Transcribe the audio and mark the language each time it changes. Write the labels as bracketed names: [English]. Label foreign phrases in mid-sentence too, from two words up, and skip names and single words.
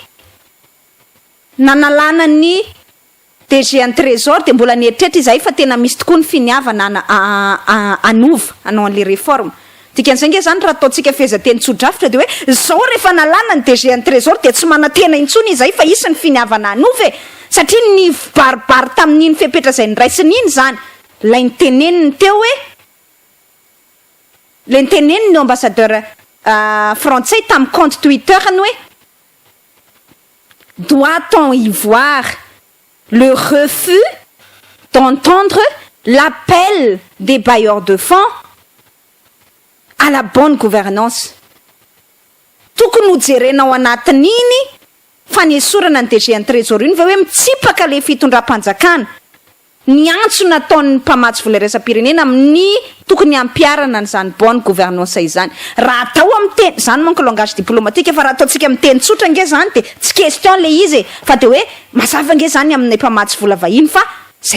[Malagasy] nanalana ny DG ny trésor de mbola nieritretra izay fa tena misy tokoa ny finiavana anova anao an'le réforme dikan'izay nge zany raha ataontsika fehezanteny tso-drafitra de hoe zao rehefa nalana ny DG ny trésor de tsy manantena intsony izay fa isy ny finiavana anova satria ny baribary tamin'iny fepetra zay nyraisin'iny zany lay niteneniny teo hoe le niteneniny [French] ambassadeur français tamin'ny compte Twitter-ny hoe doit-on y voir le refus d'entendre l'appel des bailleurs de fonds à la bonne gouvernance [Malagasy] tokony hojerenao anatin'iny fanesorana ny DG ny trésor iny va hoe mitsipaka le fitondram-panjakana ny antso nataon'ny mpamatsy vola raisam-pirenena amin'ny tokony ampiarana n'izany [French] bonne gouvernance [Malagasy] izany raha atao amin'ny teny zany manko [French] langage diplomatique [Malagasy] fa raha ataontsika amin'ny teny tsotra nge zany de tsy question le izy fa de hoe mazava nge zany amin'ny mpamatsy vola vahiny fa zay